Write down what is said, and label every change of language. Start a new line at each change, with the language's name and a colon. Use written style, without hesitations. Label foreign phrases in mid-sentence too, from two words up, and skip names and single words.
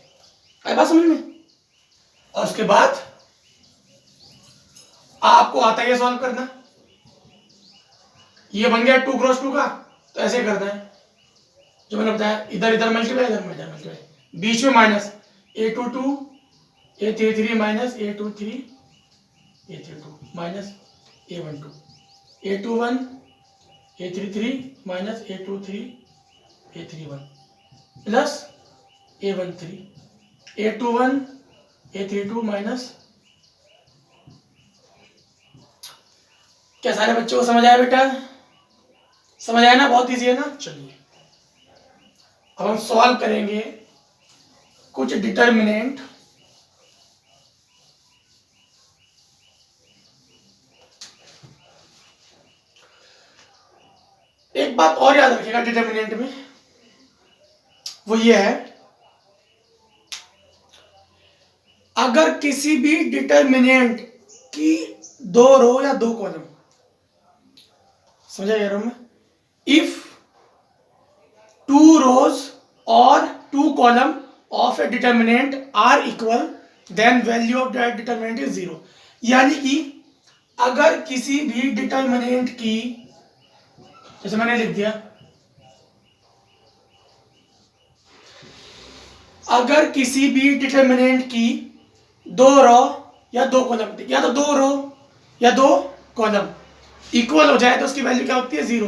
Hindi: आई बात समझ में। और उसके बाद आपको आता है सॉल्व करना। ये बन गया 2 क्रॉस 2 का, तो ऐसे करना है जो मैंने बताया, इधर इधर मल्टीप्लाई, इधर मल्टीप्लाई, बीच में माइनस A22 A33 माइनस A23 A32 माइनस A12 A21 A33 माइनस A23 A31 प्लस A13 A21 A32 माइनस। क्या सारे बच्चों को समझ आया बेटा, समझ आया ना, बहुत इजी है ना। चलिए अब हम सॉल्व करेंगे कुछ डिटरमिनेंट एक बात और याद रखिएगा डिटरमिनेंट में, वो ये है, अगर किसी भी डिटरमिनेंट की 2 रो या 2 कॉलम, समझा यार मैं,
English: इफ 2 rows or 2 column of a determinant are equal then value of that determinant is 0।
Hindi: यानी कि अगर किसी भी डिटरमिनेंट की, जैसे मैंने लिख दिया, अगर किसी भी डिटरमिनेंट की 2 रो या 2 कॉलम, या तो 2 रो या 2 कॉलम इक्वल हो जाए तो उसकी वैल्यू क्या होती है 0।